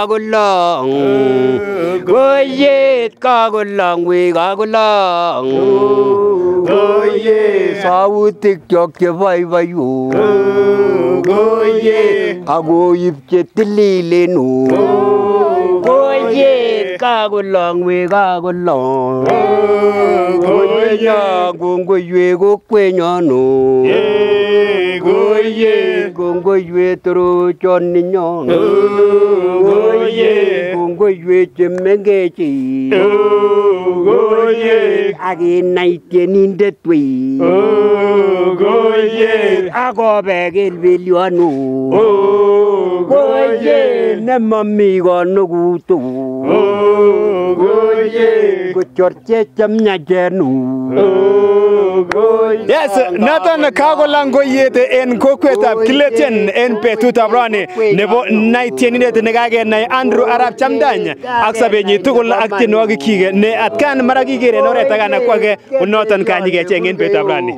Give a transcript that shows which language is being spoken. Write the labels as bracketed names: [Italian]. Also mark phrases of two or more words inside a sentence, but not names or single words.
[Kalenjin] koyet, kakolong, wei, kakolong, koyet, sautikyok cheboiboiyo, koyet, akoib chetililen, koyet, kakolong we kakolong konya kongoiwe kokwenyon o kongoiwe torochon ninyon kongoiwe chemengechi akinai tienindet wei akobek kelbelion o nemami konukutu kochorche chemyachen Yes, noton kakolang koyet en kokwetab Kiletien en betutab rani nebo naitienindet nekakenai Andrew Arap Chamdany ak sobenyi tugul ak tienwogikyik ne atkan mara kikere en oret akana kwake noton kanyikecheng en betutab rani.